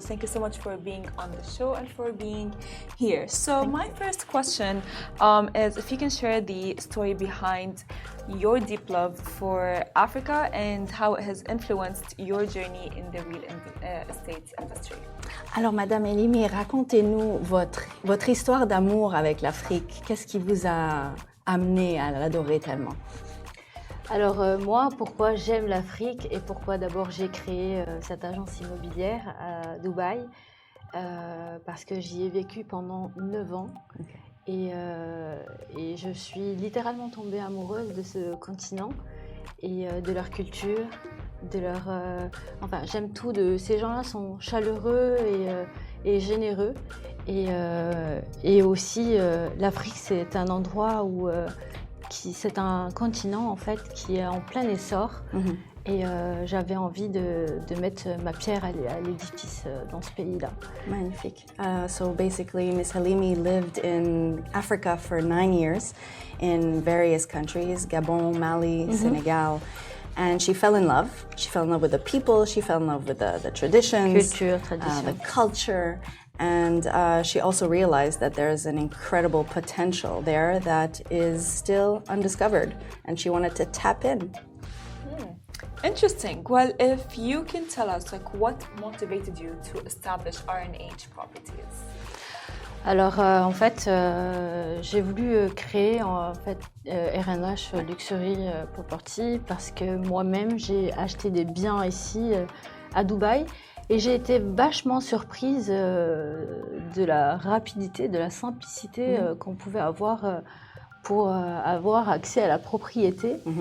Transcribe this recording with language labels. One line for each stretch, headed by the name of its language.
English: Thank you so much for being on the show and for being here. So my first question is if you can share the story behind your deep love for Africa and how it has influenced your journey in the real estate industry.
French: Alors, Madame Helimi, racontez-nous votre histoire d'amour avec l'Afrique. Qu'est-ce qui vous a amené à l'adorer tellement? Alors moi, pourquoi j'aime l'Afrique et pourquoi d'abord j'ai créé cette agence immobilière à Dubaï, parce que j'y ai vécu pendant 9 ans. Okay. Et je suis littéralement tombée amoureuse de ce continent et de leur culture, de leur... j'aime tout de... Ces gens-là sont chaleureux et généreux. Et aussi, l'Afrique, c'est un endroit où... c'est un continent, en fait, qui est en plein essor. Mm-hmm. Et j'avais envie de mettre ma pierre à l'édifice dans ce pays-là. Magnifique.
English: So basically, Miss Helimi lived in Africa for 9 years in various countries, Gabon, Mali, Senegal. And she fell in love. She fell in love with the people. She fell in love with the traditions, culture, tradition. The culture. And she also realized that there's an incredible potential there that is still undiscovered, and she wanted to tap in. Interesting. Well, if you can tell us, what motivated you to establish R&H Properties?
French: Alors, en fait, j'ai voulu créer R&H Luxury Property parce que moi-même, j'ai acheté des biens ici à Dubaï. Et j'ai été vachement surprise de la rapidité, de la simplicité qu'on pouvait avoir pour avoir accès à la propriété.